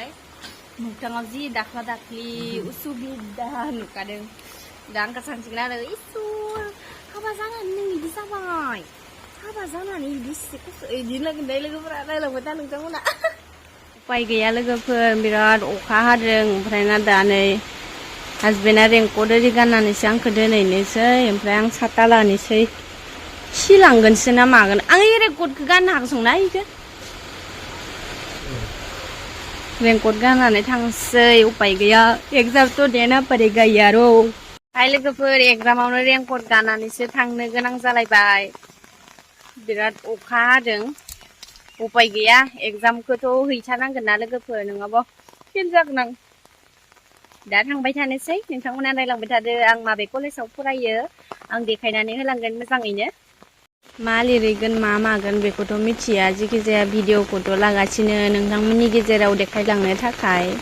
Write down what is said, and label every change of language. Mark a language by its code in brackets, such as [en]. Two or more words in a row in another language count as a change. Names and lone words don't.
[brx] मोगथाङाव जि दाख्ला दाख्लि उसुबिदा नुखादों दा आंखौ सानसिगोन आरो इसुर हाबा जानानै नों इदि जाबाय हाबा जानानै इदि इदि लागोनदाय लोगोफोरा रायलांबाय था नोंथांमोना उपाय गैया लोगोफोर बिराद अखा हादों ओमफ्राय ना दा नै हासबेन्डआ रेनकट ओरै गाननानैसो आंखौ दोनहैनोसै ओमफ्राय आं साथा लानोसै सिलांगोनसो ना मागोन आं ओइ रेनकटखौ गाननो हागसंना इखौ रेनकट गाननानै थांसै उपाय गैया [hi] एग्जाम तो देना पड़ेगा यारो [brx] हाय लोगोफोर एग्जामावनो रेनकट गाननानैसो थांनो गोनां जालायबाय बिराद अखा हादों उपाय गैया एग्जामखौथ' हैथारनांगोन ना लोगोफोर नङाबा फेल जागोन आं दा थांबाय थानोसै नोंथांमोना नायलांबाय थादो आं माबे कलेजाव फरायो आं देखायनानै होलांगोन मोजाङैनो मा लिरहैगोन मा मागोन बेखौथ' मिथिया जेखि जाया भिडिअखौथ' लागासिनो नोंथांमोननि गेजेराव देखायलांनो थाखाय